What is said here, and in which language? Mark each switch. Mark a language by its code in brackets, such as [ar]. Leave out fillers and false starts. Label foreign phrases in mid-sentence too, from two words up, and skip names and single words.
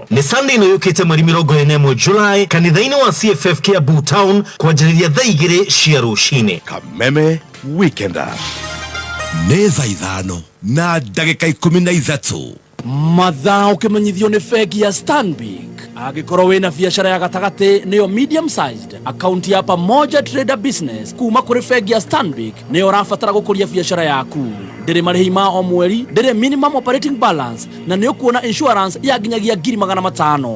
[ki] Nĩ Sunday ĩno yũkĩte mweri 21 July kanitha-inĩ wa CFF Kiambu Town kwanjĩrĩria thaa 2 cia rũcinĩ. Kameme Weekender. Nĩ thaa 5 na ndagĩka 13. Mathaa ũkĩmenyithio nĩ bengi ya Stanbic. Angĩkorwo wĩna biacara ya gatagatĩ nĩyo [en] medium sized, [ki] akaunti ya pamoja trader business kuma kũrĩ bengi ya Stanbic nĩyo ũrabatara gũkũria biacara yaku. Ndĩrĩ marĩhi ma o mweri, ndĩrĩ [en] minimum operating balance [ki] na nĩ ũkuona insurance ya nginyagia 500,000.